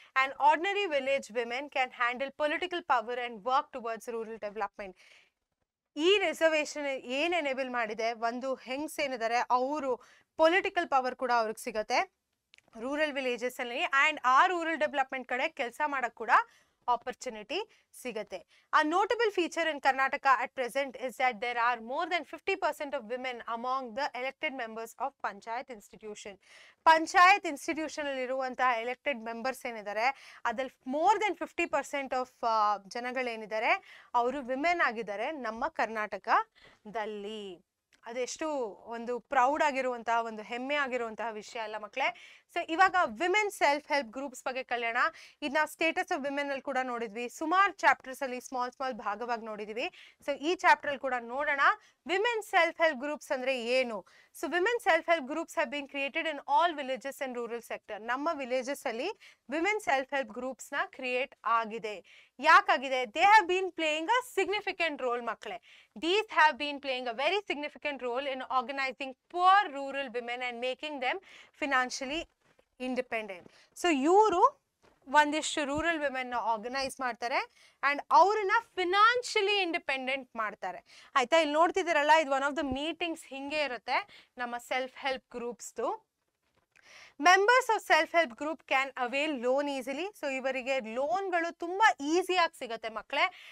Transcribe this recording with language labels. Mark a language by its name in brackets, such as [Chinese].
[English] And ordinary village women can handle political power and work towards rural development. [Kannada] ಈ reservation ಏನ್ enable ಮಾಡಿದೆ, ಒಂದು ಹೆಂಗ್ಸ್ ಏನಿದ್ದಾರೆ ಅವರು ಪೊಲಿಟಿಕಲ್ ಪವರ್ ಕೂಡ ಅವ್ರಿಗೆ ಸಿಗತ್ತೆ ರೂರಲ್ ವಿಲೇಜಸ್ ಅಲ್ಲಿ, ಅಂಡ್ ಆ ರೂರಲ್ ಡೆವಲಪ್ಮೆಂಟ್ ಕಡೆ ಕೆಲಸ ಮಾಡಕ್ ಕೂಡ opportunity sigate. [English] A notable feature in Karnataka at present is that there are more than 50% of women among the elected members of Panchayat institution. [Kannada] Panchayat institution alliruvanತಹ [English] elected members [Kannada] ಏನidare ಅದಲ್ಲಿ [English] more than 50% of [Kannada] ಜನಗಳೇನಿದ್ದಾರೆ ಅವರು women ಆಗಿದ್ದಾರೆ ನಮ್ಮ ಕರ್ನಾಟಕದಲ್ಲಿ. ಅದೆಷ್ಟು ಒಂದು proud ಆಗಿರುವಂತಹ ಒಂದು ಹೆಮ್ಮೆ ಆಗಿರುವಂತಹ ವಿಷಯ ಅಲ್ಲ ಮಕ್ಕಳೇ. ಸೊ ಇವಾಗ ವಿಮೆನ್ ಸೆಲ್ಫ್ ಹೆಲ್ಪ್ ಗ್ರೂಪ್ಸ್ ಬಗ್ಗೆ ಕಲಿಯೋಣ. ಇದು ನಾವು ಸ್ಟೇಟಸ್ ಆಫ್ ವಿಮೆನ್ ಅಲ್ಲಿ ಕೂಡ ನೋಡಿದ್ವಿ, ಸುಮಾರು ಚಾಪ್ಟರ್ಸ್ ಅಲ್ಲಿ ಸ್ಮಾಲ್ ಭಾಗವಾಗಿ ನೋಡಿದ್ವಿ. ಸೊ ಈ ಚಾಪ್ಟರ್ ಅಲ್ಲಿ ಕೂಡ ನೋಡೋಣ ವಿಮೆನ್ ಸೆಲ್ಫ್ ಹೆಲ್ಪ್ ಗ್ರೂಪ್ಸ್ ಅಂದ್ರೆ ಏನು. [English] So women self help groups have been created in all villages and rural sector. [Kannada] ನಮ್ಮ ವಿಲೇಜಸ್ ಅಲ್ಲಿ ವಿಮೆನ್ ಸೆಲ್ಫ್ ಹೆಲ್ಪ್ ಗ್ರೂಪ್ಸ್ ನ ಕ್ರಿಯೇಟ್ ಆಗಿದೆ. ಯಾಕಾಗಿದೆ? [English] They have been playing a significant role ಮಕ್ಕಳೇ. These have been playing a very significant role in organizing poor rural women and making them financially independent. [Kannada] So ಇವರು ಒಂದಿಷ್ಟು rural women ನ organise ಮಾಡ್ತಾರೆ and ಅವ್ರನ್ನ [English] financially independent [Kannada] ಮಾಡ್ತಾರೆ. ಆಯ್ತಾ, ಇಲ್ಲಿ ನೋಡ್ತಿದ್ದೀರಲ್ಲ, ಇದು [English] one of the meetings [Kannada] ಹಿಂಗೆ ಇರುತ್ತೆ ನಮ್ಮ self help ಗ್ರೂಪ್ಸ್ದು. [English] Members of self help group can avail loan easily. [Kannada] So ಇವರಿಗೆ ಲೋನ್ಗಳು ತುಂಬಾ ಈಸಿಯಾಗಿ ಸಿಗುತ್ತೆ ಮಕ್ಕಳೇ.